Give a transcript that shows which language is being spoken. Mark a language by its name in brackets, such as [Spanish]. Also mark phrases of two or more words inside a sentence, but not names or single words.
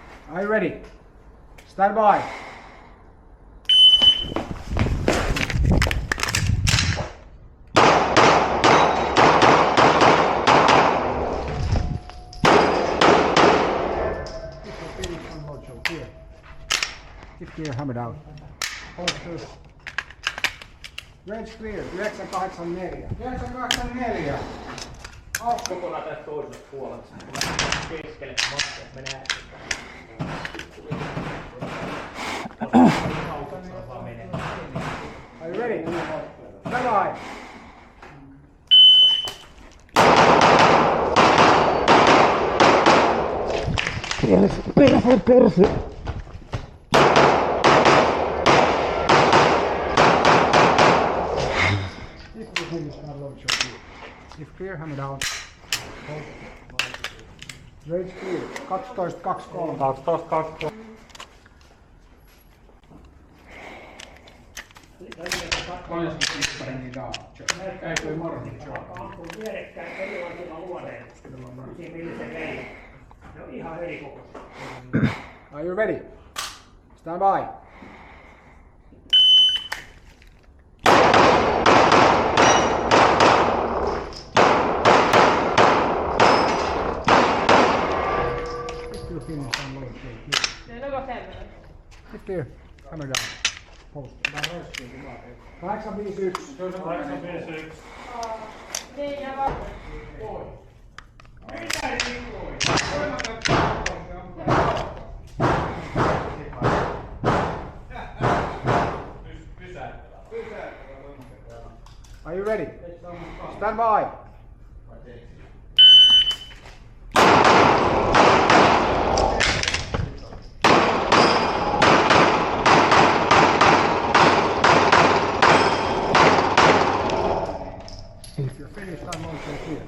[English] Are you ready? Stand by. Keep clear, hammer down. Holster. Range clear, 984. 984. [Finnish] Kokonaan tästä toisesta puolesta. Keskelle matkaa menee. [English] Are you ready? Stand by. Perse. If clear, hammer down. Range clear. 12, 23. 12, 23. [Finnish] Paljon se niitä on? Ei morni. Ampuu vierekkäin erilaisilla luodeilla. Siinä millisen reikä. Ne on ihan eri kokoisia. [English] Are you ready? Stand by. Keep clear. Hammer down. Post. 851. 851. [Finnish] Niin ja vaan. [English] Are you ready? Stand by. If you're finished, I'm also clear.